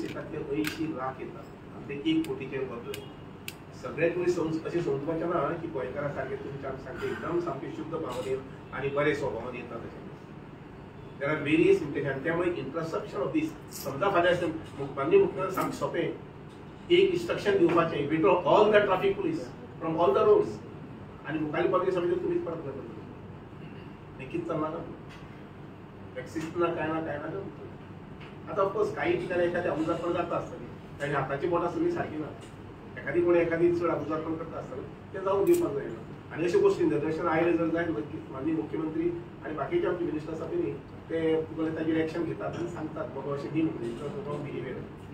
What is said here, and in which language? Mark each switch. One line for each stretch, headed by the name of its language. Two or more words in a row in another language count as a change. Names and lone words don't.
Konkani: येतात ते 80 लाख येतात आनी ते 1 कोटीचेर वतले सगळे टुरिस्ट अशें समजपाचें ना की गोंयकारा सारके तुमच्या सारके एकदम सामके शुद्ध भावनेन आनी बरे स्वभावान येतात अशें देर
English: are various limitation त्यामुळे infrastructure of this
Konkani: समजा फाल्यां माननीय मुख्यमंत्री सामकें सोंपें एक इंस्ट्रक्शन दिवपाचें
English: withdraw all the traffic police from all the roads
Konkani: आनी मुखाल्ली पब्लीक समिती तुमीच परत करतले कितें चलना का एक्सिस ना काय ना आता ऑफकोर्स काही ठिकाणी एखादी अवजारपण जाता आसतली ताची हाताची बोटां सगळीं सारकी ना एखादी चड अवजारपण करता आसतलें तें जावंक दिवपाक जायना आनी अश्यो गोश्टी निदर्शनां आयले जर जायत नक्कीच माननीय मुख्यमंत्री आनी बाकीचे आमचे मिनिस्टर्स आसा पळय ते तुमकां ताजेर एक्शन घेतात आनी सांगतात बाबा अशें दी म्हणून बिहेवियर